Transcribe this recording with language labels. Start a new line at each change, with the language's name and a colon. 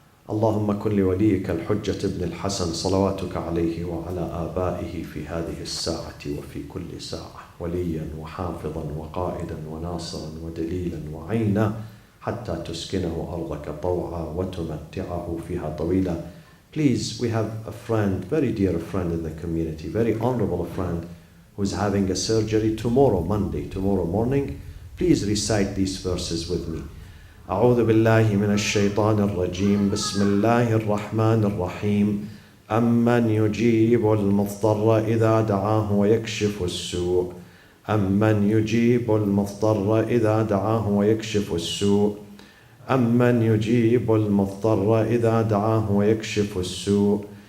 Arabic: اللهم كن لوليك الحجة ابن الحسن صلواتك عليه وعلى آبائه في هذه الساعة وفي كل ساعة وليا وحافظا وقائدا وناصرا ودليلا وعينا حتى تسكنه أرضك طوعا وتمتعه فيها طويلا.
English: Please, we have a friend, very dear friend in the community, very honorable friend, who's having a surgery tomorrow, Monday, tomorrow morning. Please recite these verses with me.
Arabic: أعوذ بالله من الشيطان الرجيم بسم الله الرحمن الرحيم أمن يجيب المضطر إذا دعاه ويكشف السوء أمن يجيب المضطر إذا دعاه ويكشف السوء أمن يجيب المضطر إذا دعاه ويكشف السوء